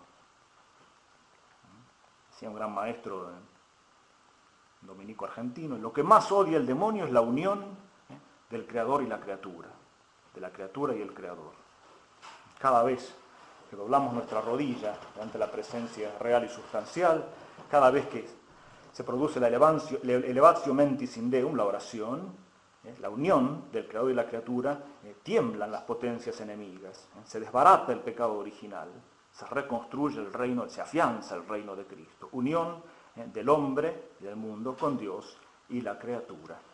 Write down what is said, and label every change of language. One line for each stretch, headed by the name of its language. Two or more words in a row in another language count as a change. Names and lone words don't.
Spanish: Decía un gran maestro dominico argentino, lo que más odia el demonio es la unión del creador y la criatura, de la criatura y el creador. Cada vez que doblamos nuestra rodilla ante la presencia real y sustancial, cada vez que se produce la
Latin: elevatio mentis in Deum,
Spanish: la oración, la unión del creador y la criatura, tiemblan las potencias enemigas, se desbarata el pecado original, se reconstruye el reino, se afianza el reino de Cristo. Unión del hombre y del mundo con Dios y la criatura.